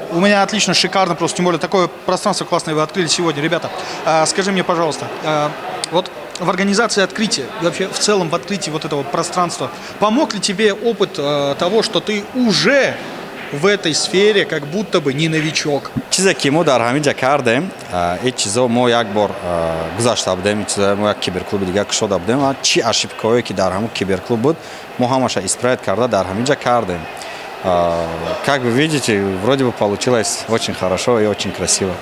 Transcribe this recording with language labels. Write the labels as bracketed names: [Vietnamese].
[Russian] У меня отлично, шикарно просто, тем более такое пространство классное вы открыли сегодня. Ребята, скажи мне, пожалуйста, вот в организации открытия, и вообще в целом в открытии вот этого пространства, помог ли тебе опыт того, что ты уже в этой сфере как будто бы не новичок? [Persian] چیزی که ما در همینجا کردیم این چیزا ما یک بار گذاشته بودیم این چیزا ما یک کیبرکلوب دیگه شده بودیم و چی اشیبکایی که در همون کیبرکلوب بود ما همش [Russian] исправить [Persian] کرده در همینجا کردیم. [Russian] Как вы видите, вроде бы получилось очень хорошо и очень красиво.